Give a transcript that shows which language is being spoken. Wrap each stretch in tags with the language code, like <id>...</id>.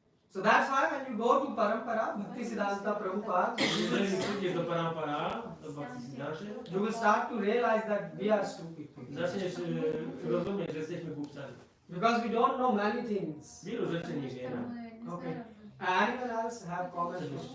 <en>So that's why when you go to Parampara, Bhaktisiddhanta Prabhupada,</en> <pl>Jeżeli przyjdziesz do Parampara, do Bhaktisiddhanty,</pl> <en>you will start to realize that we are stupid people.</en> <pl>zaczniesz rozumieć, że jesteśmy głupcami.</pl> <en>Because we don't know many things.</en> <pl>Wielu rzeczy nie wiemy.</pl> <en>Okay. Anyone else have comments?</en>